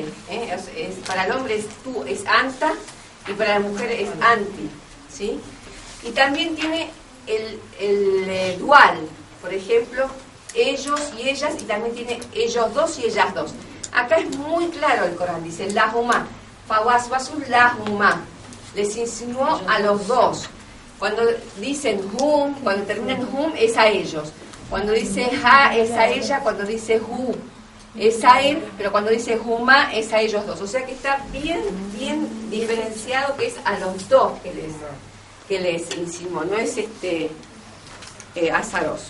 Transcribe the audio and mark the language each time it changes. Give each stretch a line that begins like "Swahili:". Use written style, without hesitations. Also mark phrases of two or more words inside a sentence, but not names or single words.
Spanish: Para el hombre es tú, es anta, y para la mujer es anti, ¿sí? Y también tiene el dual, por ejemplo, ellos y ellas, y también tiene ellos dos y ellas dos. Acá es muy claro el Corán, dice
Arabic: لهما فوسوس لهما,
Spanish: les insinuó a los dos. Cuando dicen hum, cuando terminan hum es a ellos. Cuando dice ha es a ella, cuando dice hu es a él, pero cuando dice huma es a ellos dos. O sea que está bien diferenciado, que es a los dos que les insinuó, no es azaroso.